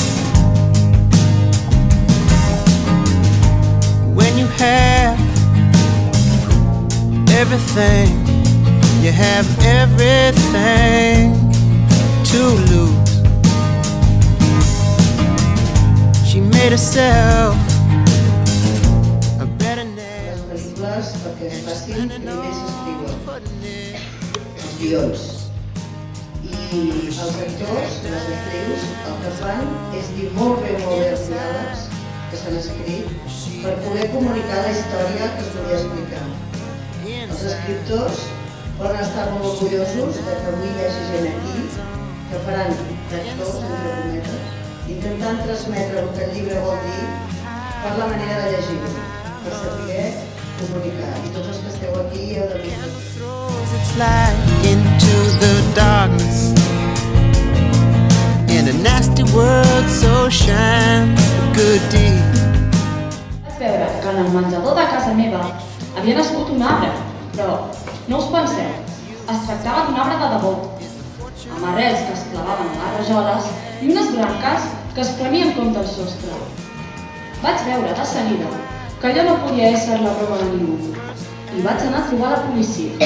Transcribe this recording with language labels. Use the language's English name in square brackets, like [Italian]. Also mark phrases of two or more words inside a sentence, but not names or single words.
[English] When you have everything, you have everything to lose. She made herself a better name. [Catalan] Les pel·lícules perquè es facin primers escriuen, els guions. I els actors, les actrius, el que fan és dir molt bé els diàlegs que s'han escrit per poder comunicar la història que es volia explicar. Els escriptors poden estar molt orgullosos que avui hi hagi gent aquí que faran d'actors, entre cometes, intentant transmetre el que el llibre vol dir per la manera de llegir-lo, per saber comunicar. I tots els que esteu aquí heu de dir [English] Its light into the darkness. In a nasty world, so shines a good deed. [Catalan] Vaig veure que en el menjador de casa meva havia nascut un arbre, però no us penseu, es tractava d'un arbre de debò, amb arrels que es clavaven a les rajoles i unes branques que es prenien contra el sostre. Vaig veure de seguida que allò no podia ésser la broma de ningú i vaig anar a trobar la policia.